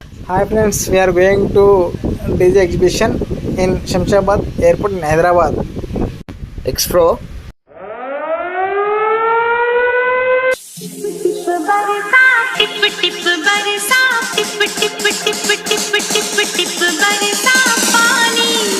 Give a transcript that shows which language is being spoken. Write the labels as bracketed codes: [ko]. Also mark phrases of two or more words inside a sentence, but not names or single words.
[en] Hi friends, we are going to DJ exhibition in Shamshabad Airport in Hyderabad. Explore. [hi] टिप टिप बरसा टिप टिप टिप टिप टिप टिप बरसा पानी